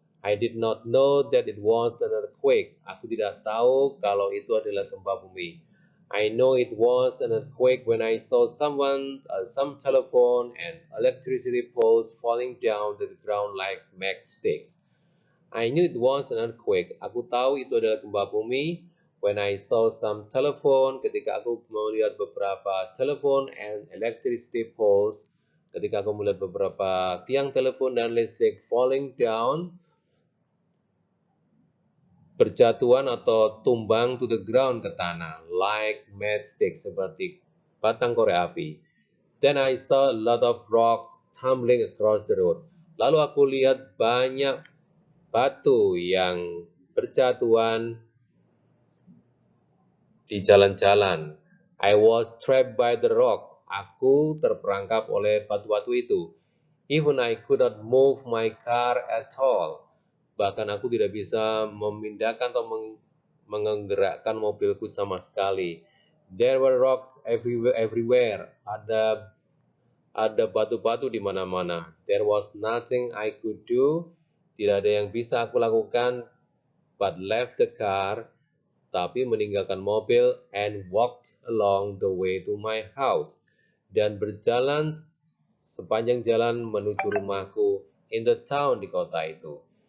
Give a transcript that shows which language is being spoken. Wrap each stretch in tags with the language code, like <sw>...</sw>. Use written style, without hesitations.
<en>I did not know that it was an earthquake.</en> <id>Aku tidak tahu kalau itu adalah gempa bumi.</id> <en>I know it was an earthquake when I saw some telephone and electricity poles falling down to the ground like matchsticks. I knew it was an earthquake.</en> <id>Aku tahu itu adalah gempa bumi</id> <en>when I saw some telephone,</en> <id>ketika aku melihat beberapa telepon</id> <en>and electricity poles,</en> <id>ketika aku melihat beberapa tiang telepon dan listrik</id> <en>falling down,</en> <id>berjatuhan atau tumbang</id> <en>to the ground</en> <id>ke tanah,</id> <en>like matchsticks,</en> <id>seperti batang korek api.</id> <en>Then I saw a lot of rocks tumbling across the road.</en> <id>Lalu aku lihat banyak batu yang berjatuhan di jalan-jalan.</id> <en>I was trapped by the rock.</en> <id>Aku terperangkap oleh batu-batu itu.</id> <en>Even I could not move my car at all.</en> <id>Bahkan aku tidak bisa memindahkan atau menggerakkan mobilku sama sekali.</id> <en>There were rocks everywhere.</en> <id>Ada batu-batu di mana-mana.</id> <en>There was nothing I could do.</en> <id>Tidak ada yang bisa aku lakukan,</id> <en>but left the car,</en> <id>tapi meninggalkan mobil</id> <en>and walked along the way to my house,</en> <id>dan berjalan sepanjang jalan menuju rumahku</id> <en>in the town,</en> <id>di kota itu.</id>